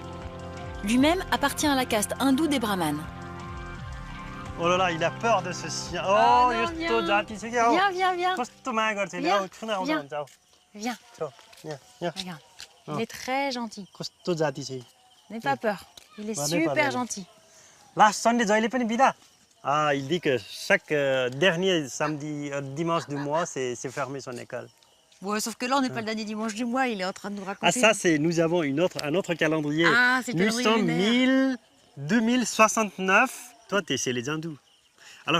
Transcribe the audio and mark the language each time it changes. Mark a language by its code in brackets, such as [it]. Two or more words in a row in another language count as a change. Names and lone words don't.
[fr] Lui-même appartient à la caste hindoue des brahmanes. Oh là là, il a peur de ce chien. Oh, Ah non, viens. Viens, viens. Viens. Viens. Regarde. Il est très gentil. Viens. N'aie pas peur. Il est super gentil. [en] Last Sunday, [ne] जहिले पनि बिदा. [fr] Ah, il dit que chaque dernier samedi, dimanche du mois, c'est fermé son école. Ouais, sauf que là, on n'est pas le dernier dimanche du mois. Il est en train de nous raconter. Ah, ça, c'est nous avons un autre calendrier. Ah, c'est le Nous calendrier sommes lunaire. 2069, toi, c'est les hindous. Alors,